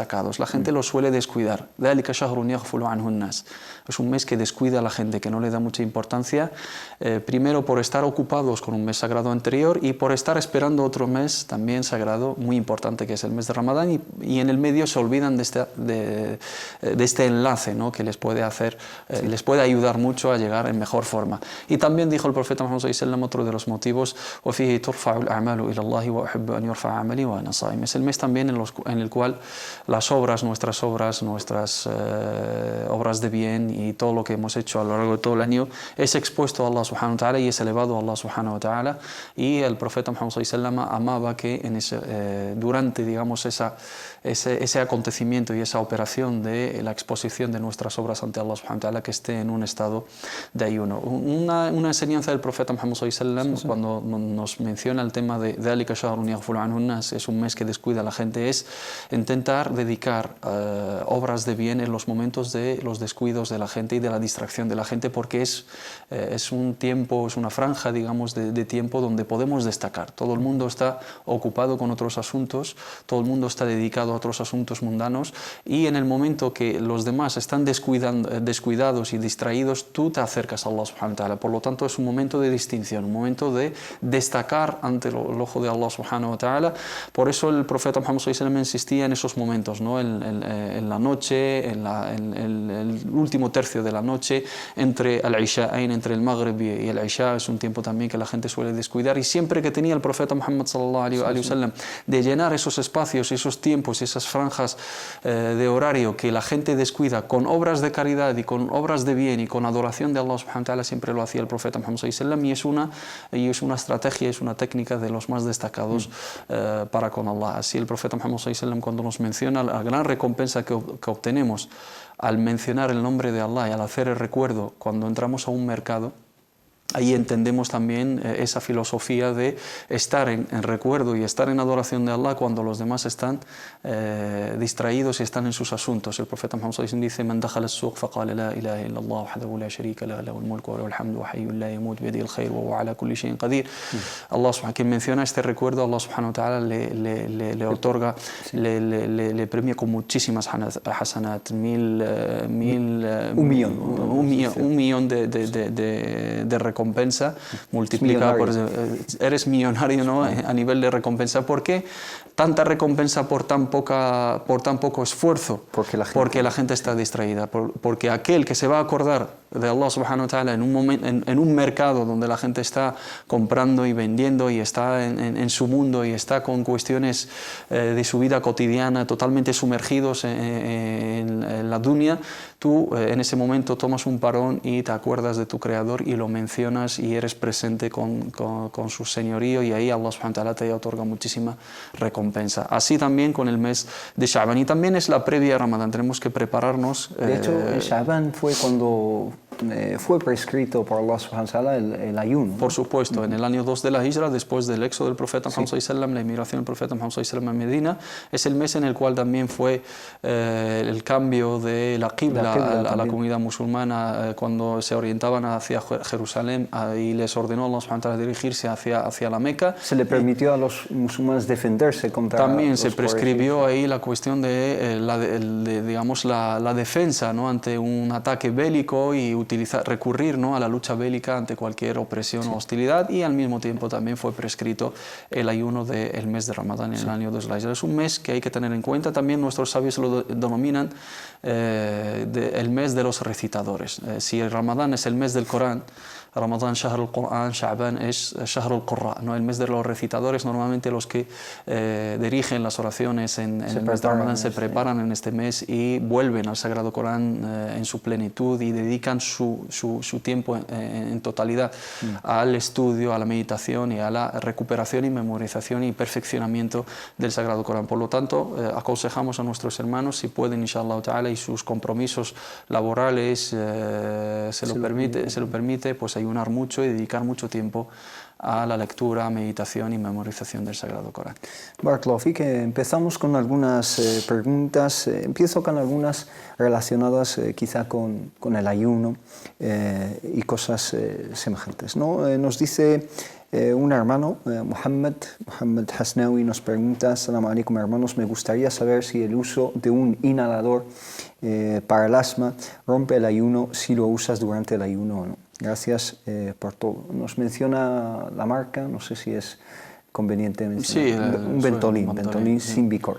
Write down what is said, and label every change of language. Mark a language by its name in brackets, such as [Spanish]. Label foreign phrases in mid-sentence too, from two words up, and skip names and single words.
[Spanish] La gente lo suele descuidar. Es un mes que descuida a la gente, que no le da mucha importancia, primero por estar ocupados con un mes sagrado anterior y por estar esperando otro mes también sagrado muy importante, que es el mes de Ramadán, y en el medio se olvidan de este enlace, que les puede les puede ayudar mucho a llegar en mejor forma. Y también dijo el profeta Muhammad [Arabic] صلى الله عليه وسلم, [Spanish] otro de los motivos, es el mes también en el cual las obras, nuestras obras de bien y todo lo que hemos hecho a lo largo de todo el año es expuesto a [Arabic] الله سبحانه وتعالى [Spanish] y es elevado a [Arabic] الله سبحانه وتعالى. [Spanish] Y el profeta Muhammad [Arabic] صلى الله عليه وسلم [Spanish] amaba que durante, digamos, ese acontecimiento y esa operación de la exposición de nuestras obras ante [Arabic] الله سبحانه وتعالى, [Spanish] que esté en un estado de ayuno. Una enseñanza del profeta Muhammad [Arabic] صلى الله عليه وسلم, [Spanish] cuando nos menciona el tema de [Arabic] ذلك شهر يغفل عنه الناس, [Spanish] es un mes que descuida a la gente, es intentar dedicar obras de bien en los momentos de los descuidos de la gente y de la distracción de la gente, porque es un tiempo, es una franja, digamos, de tiempo donde podemos destacar. Todo el mundo está ocupado con otros asuntos, todo el mundo está dedicado a otros asuntos mundanos, y en el momento que los demás están descuidados y distraídos, tú te acercas a [Arabic] الله سبحانه وتعالى. [Spanish] Por lo tanto, es un momento de distinción, un momento de destacar ante el ojo de [Arabic] الله سبحانه وتعالى. [Spanish] Por eso el profeta Muhammad [Arabic] صلى الله عليه وسلم [Spanish] insistía en esos momentos, ¿no? En la noche, en el último tercio de la noche, entre el Isha'ain, entre el Maghrib y el Isha, es un tiempo también que la gente suele descuidar, y siempre que tenía el profeta Muhammad [Arabic] صلى الله عليه وسلم [Spanish] de llenar esos espacios, esos tiempos, esas franjas de horario que la gente descuida con obras de caridad y con obras de bien y con adoración de [Arabic] الله سبحانه وتعالى, [Spanish] siempre lo hacía el profeta Muhammad [Arabic] صلى الله عليه وسلم, [Spanish] y es una estrategia, es una técnica de los más destacados para con Allah. Así el profeta Muhammad [Arabic] صلى الله عليه وسلم, [Spanish] cuando nos menciona la gran recompensa que obtenemos al mencionar el nombre de Allah y al hacer el recuerdo cuando entramos a un mercado, ahí entendemos también esa filosofía de estar en recuerdo y estar en adoración de Allah cuando los demás están distraídos y están en sus asuntos. El profeta Muhammad [Arabic] صلى الله عليه وسلم dice: "من دخل السوق فقال لا إله إلا الله وحده لا شريك له له الملك وله الحمد وحي لا يموت بيده الخير وهو على كل شيء قدير." الله سبحانه, [Spanish] quien menciona este recuerdo, [Arabic] الله سبحانه وتعالى [Spanish] le otorga, le premia con muchísimas hasanat, un millón de recompensa multiplicada por, eres millonario, ¿no? A nivel de recompensa. ¿Por qué tanta recompensa por tan poco esfuerzo? Porque la gente está distraída, porque aquel que se va a acordar de [Arabic] الله سبحانه وتعالى [Spanish] en un mercado donde la gente está comprando y vendiendo y está en su mundo y está con cuestiones de su vida cotidiana totalmente sumergidos en la dunya, tú en ese momento tomas un parón y te acuerdas de tu Creador y lo mencionas y eres presente con su señorío, y ahí [Arabic] الله سبحانه وتعالى [Spanish] te otorga muchísima recompensa. Así también con el mes de Sha'ban, y también es la previa a Ramadán, tenemos que prepararnos. De hecho, Sha'ban fue cuando fue prescrito por [Arabic] الله سبحانه وتعالى [Spanish] el ayuno, ¿no? Por supuesto, en el año 2 de la Hijra, después del éxodo del profeta Muhammad [Arabic] صلى الله عليه وسلم, [Spanish] la emigración del profeta Muhammad [Arabic] صلى الله عليه وسلم [Spanish] a Medina, es el mes en el cual también fue el cambio de la qibla a la comunidad musulmana, cuando se orientaban hacia Jerusalén, y les ordenó [Arabic] الله سبحانه وتعالى [Spanish] dirigirse hacia la Meca. Se le permitió a los musulmanes defenderse contra también los se prescribió ahí la cuestión de digamos la defensa, ¿no? Ante un ataque bélico, y recurrir, ¿no? a la lucha bélica ante cualquier opresión o hostilidad, y al mismo tiempo también fue prescrito el ayuno del mes de Ramadán en el año 2 de la Hijra. Es un mes que hay que tener en cuenta, también nuestros sabios lo denominan el mes de los recitadores. Si el Ramadán es el mes del Corán, Ramadán, [Arabic] شهر القرآن, Sha'ban es شهر القراء, [Spanish] ¿no? El mes de los recitadores. Normalmente los que dirigen las oraciones en el mes de Ramadán se preparan en este mes y vuelven al Sagrado Corán en su plenitud, y dedican su tiempo en totalidad al estudio, a la meditación y a la recuperación y memorización y perfeccionamiento del Sagrado Corán. Por lo tanto, aconsejamos a nuestros hermanos, si pueden, [Arabic] إن شاء الله تعالى, [Spanish] y sus compromisos laborales se lo permite, pues ayunar mucho y dedicar mucho tiempo a la lectura, meditación y memorización del Sagrado Corán. [Arabic] بارك الله فيك, [Spanish] empezamos con algunas preguntas. Empiezo con algunas relacionadas quizá con el ayuno y cosas semejantes, ¿no? Nos dice un hermano, Muhammad Hasnawi, nos pregunta: [Arabic] السلام عليكم [Spanish] hermanos, me gustaría saber si el uso de un inhalador para el asma rompe el ayuno si lo usas durante el ayuno o no. Gracias por todo. Nos menciona la marca, no sé si es conveniente mencionar. Sí, un Ventolin Symbicort.